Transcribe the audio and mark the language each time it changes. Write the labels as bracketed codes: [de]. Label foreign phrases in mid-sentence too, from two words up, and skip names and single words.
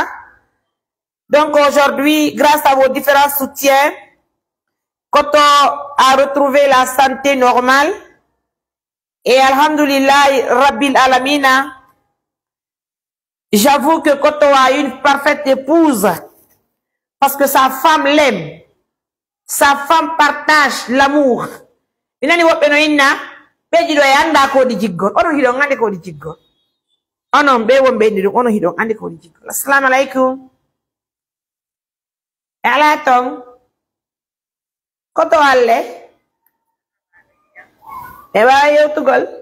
[fr] Donc aujourd'hui, grâce à vos différents soutiens, Koto a retrouvé la santé normale. Et [ar] الحمد لله رب العالمين, [fr] j'avoue que Koto a une parfaite épouse parce que sa femme l'aime. Sa femme partage l'amour. [ff] Inani wopeno inna, beji do yanda ko di jiggol. Ono hidon ande ko di jiggol. Ono be wombe ni ono hidon ande ko di jiggol. [ar] السلام عليكم. [ff] Ala tong. Koto alle. Ewa yow tugol.